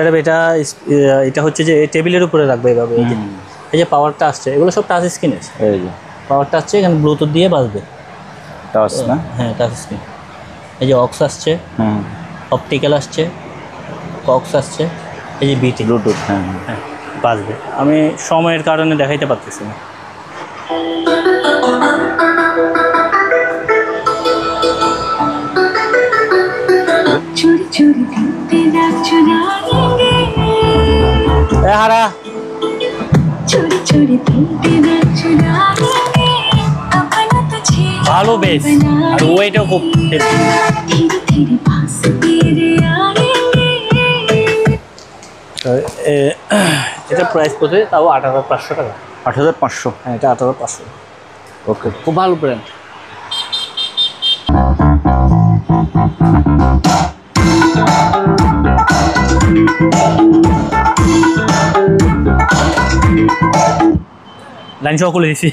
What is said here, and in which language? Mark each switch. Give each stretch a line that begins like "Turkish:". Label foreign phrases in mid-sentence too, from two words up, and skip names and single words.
Bangla: এটা হচ্ছে যে টেবিলের উপরে রাখবে এইভাবে। এই যে পাওয়ারটা আসছে, এগুলো সব
English: touch screen's.
Bangla: এই যে পাওয়ারটা আসছে, এখানে ব্লুটুথ দিয়ে বাজবে। টাচ না? হ্যাঁ,
English: touch screen.
Bangla: এই যে অক্স আসছে, অপটিক্যাল আসছে, কক্স আসছে, এই যে বিটি ব্লুটুথ। হ্যাঁ, হ্যাঁ, বাজবে। আমি সময়ের কারণে দেখাইতে পারতেছি না।
Hindi: चोरी चोरी दिल तेरा चुराएंगे,
Bangla: হারা
Hindi: चोरी चोरी दिल तेरा चुराएंगे, अपना तुझे
Bangla: ভালো বেশ, আর ওয়েটও খুব heavy।
Hindi: धीरे धीरे पास तेरे आएंगे।
Bangla: এটা প্রাইস পড়ছে তাও 8,500 টাকা। 8,500? হ্যাঁ, এটা 8,500। ওকে। খুব ভালো ব্র্যান্ড। লাইন সহ খুলে দিছি।